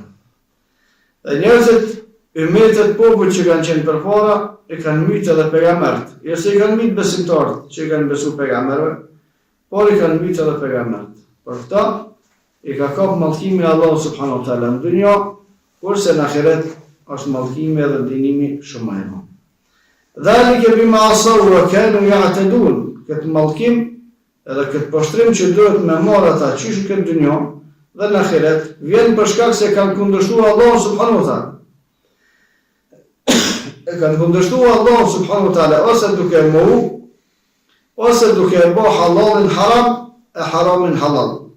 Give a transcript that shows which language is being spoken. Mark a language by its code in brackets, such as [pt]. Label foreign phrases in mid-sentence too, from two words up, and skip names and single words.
[sq] Dhe njerëzit, ummetet popull që kanë qenë përpara, i kanë mbyt edhe pejgamberët. Jo se i kanë mbyt besimtarët që i kanë besu pejgamberëve, por i kanë mbyt edhe pejgamberët. Për këta, i ka kap mallkimi Allahu [ar] سبحانه وتعالى [sq] në dunjë, kurse në ahiret është mallkimi edhe dënimi shumë më i madh. [ar] ذلك بما عصوا وكانوا يعتدون. [sq] Këtë mallkim edhe këtë poshtrim që duhet me marrë ata qysh në këtë dunjë dhe në ahiret, vjen për shkak se kanë kundërshtuar Allahu [ar] سبحانه وتعالى. [sq] E kanë kundërshtuar Allahu [ar] سبحانه وتعالى [sq] ose duke mohu, ose duke e bë halalin haram e haramin halal.